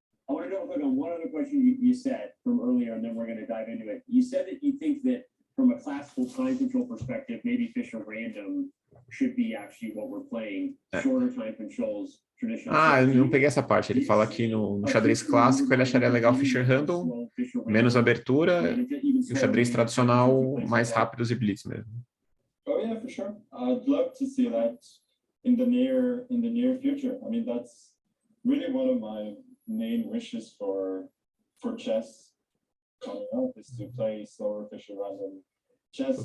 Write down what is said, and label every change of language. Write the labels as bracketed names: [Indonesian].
[English] I want to double click on one other question you said from earlier, and then we're going to dive into it. You said that you think that from a classical time control perspective, maybe Fischer Random should be actually what we're playing. Shorter time controls, traditional. [Portuguese] Ah, eu não peguei essa parte. Ele fala que no xadrez clássico ele acharia legal o Fischer Random, menos abertura, e o xadrez tradicional mais rápidos e blitz mesmo. [English] Oh yeah, for sure. I'd love to see that in the near future. I mean, that's really one of my main wishes for chess coming up is to play slower Fischer Random chess.